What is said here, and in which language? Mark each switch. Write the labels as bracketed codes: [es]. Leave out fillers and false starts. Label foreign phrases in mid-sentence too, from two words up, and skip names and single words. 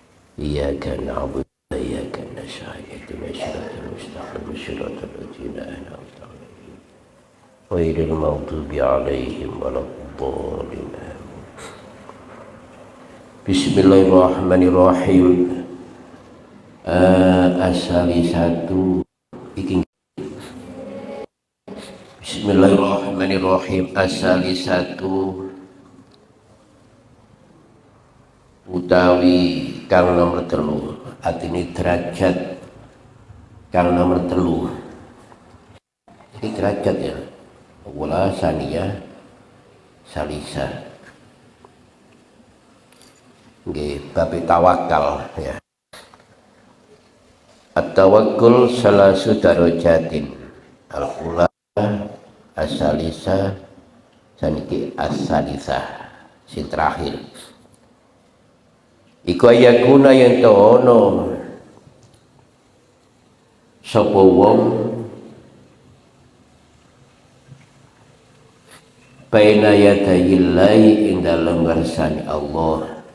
[ar] إياك نعبد وإياك نستعين اهدنا الصراط المستقيم صراط الذين أنعمت عليهم غير المغضوب عليهم ولا الضالين. بسم الله الرحمن الرحيم. [jv] Asali satu iki. [ar] بسم الله الرحمن الرحيم. [jv] Asali satu utawi kang nomor telu, artinya derajat kang nomor telu. [id] Ini derajat ya, [ar] ولا ثانية ثالثة. [jv] Nggih, bab tawakal ya. [ar] التوكل ثلاث درجات. الأولى الثالثة saniki الثالثة [jv] sing terakhir. Iku ayakuna yen to ono sapa wong [ar] بين يدي الله [jv] ing dalem ngarsane Allah